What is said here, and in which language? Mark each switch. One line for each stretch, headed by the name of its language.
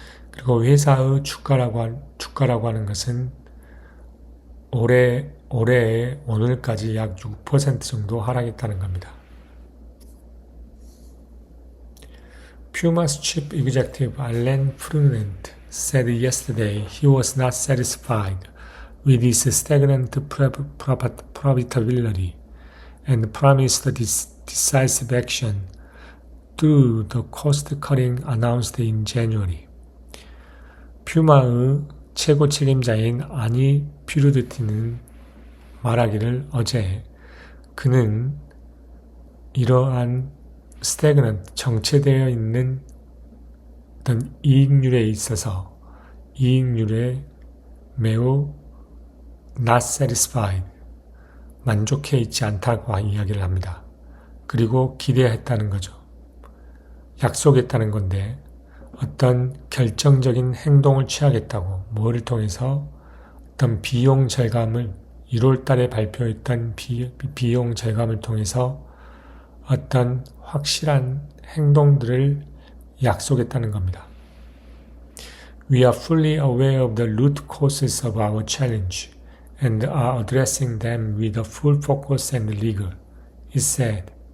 Korean: 그리고 회사의 주가라고 하는 것은 올해 오늘까지 약 6% 정도 하락했다는 겁니다.
English: Puma's chief executive Alain Frument said yesterday he was not satisfied with its stagnant profitability and promised decisive action through the cost-cutting announced in January.
Korean: 퓨마의 최고 책임자인 아니 퓨르드티는 말하기를 어제 그는 이러한
English: stagnant,
Korean: 정체되어 있는 어떤 이익률에 있어서 이익률에 매우
English: not satisfied,
Korean: 만족해 있지 않다고 이야기를 합니다. 그리고 기대했다는 거죠. 약속했다는 건데 어떤 결정적인 행동을 취하겠다고, 뭐를 통해서 어떤 비용 절감을 1월 달에 발표했던 비용 절감을 통해서 어떤 확실한 행동들을 약속했다는 겁니다.
English: We are fully aware of the root causes of our challenge and are addressing them with a full focus and rigor, it said.